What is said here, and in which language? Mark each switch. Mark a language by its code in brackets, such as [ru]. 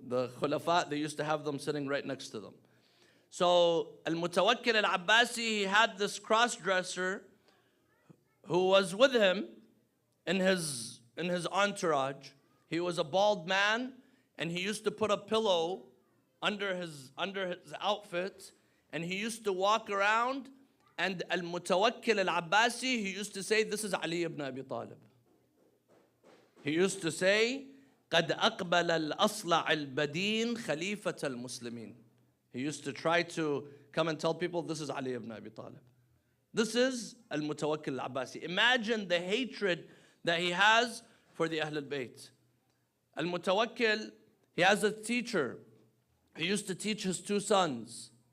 [en] The Khulafa, they used to have them sitting right next to them. So Al-Mutawakkil al-Abbasi, he had this cross-dresser who was with him in his in his entourage. He was a bald man, and he used to put a pillow under his outfit, and he used to walk around, and Al-Mutawakkil Al-Abbasi, he used to say, this is Ali ibn Abi Talib. He used to say, [ar] قَدْ أَقْبَلَ الْأَصْلَعِ الْبَدِينَ خَلِيفَةَ الْمُسْلِمِينَ. [en] He used to try to come and tell people, this is Ali ibn Abi Talib. This is Al-Mutawakkil Al-Abbasi. Imagine the hatred that he has for the Ahlul Bayt. Al-Mutawakkil, he has a teacher. He used to teach his two sons.